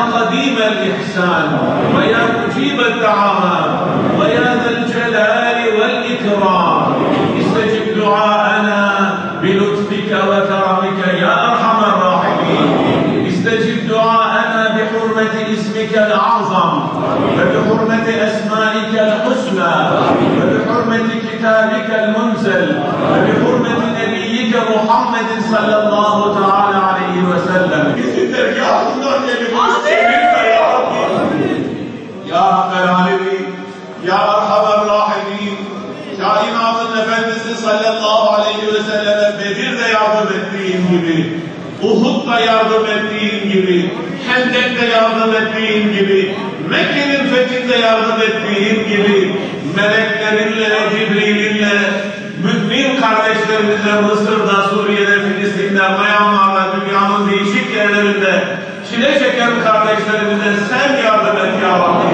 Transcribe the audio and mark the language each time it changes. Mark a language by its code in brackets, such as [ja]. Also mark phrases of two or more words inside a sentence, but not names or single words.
[ar] قديم الإحسان ويا مجيب الدعوات ويا ذا الجلال والإكرام استجب دعاءنا بلطفك وكرمك يا أرحم الراحمين استجب دعاءنا بحرمة اسمك الأعظم وبحرمة أسمائك الحسنى وبحرمة كتابك المنزل وبحرمة نبيك محمد صلى الله تعالى عليه وسلم يا رب العالمين يا أرحم الراحمين [tr] Kainatın Efendisi [ar] صلى الله عليه وسلم [tr] Bedir'de yardım ettiğin gibi, Uhud'da yardım ettiğin gibi, Hendek'te yardım ettiğin gibi, Mekke'nin fethinde yardım ettiğin gibi, meleklerinle, Cibril'inle, mümin kardeşlerimizle Mısır'da, Suriye'de, Filistin'de, Myanmar'da, dünyanın değişik yerlerinde, çile çeken kardeşlerimize sen yardım et ya Rabbi.